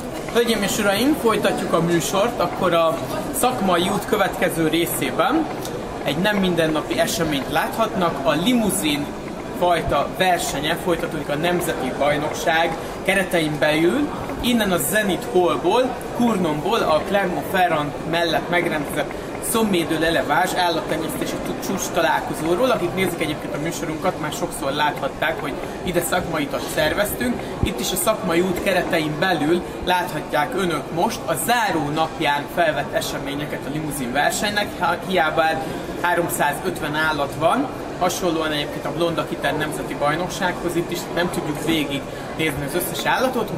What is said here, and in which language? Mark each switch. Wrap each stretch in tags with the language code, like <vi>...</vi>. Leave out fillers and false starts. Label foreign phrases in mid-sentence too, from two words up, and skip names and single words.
<hu>Hölgyeim és uraim, folytatjuk a műsort, akkor a szakmai út következő részében egy nem mindennapi eseményt láthatnak. A limuzin fajta versenye folytatódik a Nemzeti Bajnokság keretein belül. Innen a Zenit Hallból, Cournonból, a Clermont-Ferrand mellett megrendezett Sommet de l'Élevage állattenyésztési csúcs találkozóról. Akik nézik egyébként a műsorunkat, már sokszor láthatták, hogy ide szakmaitat szerveztünk. Itt is a szakmai út keretein belül láthatják önök most a záró napján felvett eseményeket a limuzin versenynek. Hiába 350 állat van, hasonlóan egyébként a Blond Aquitaine Nemzeti Bajnoksághoz, itt is nem tudjuk végig nézni az összes állatot.</hu>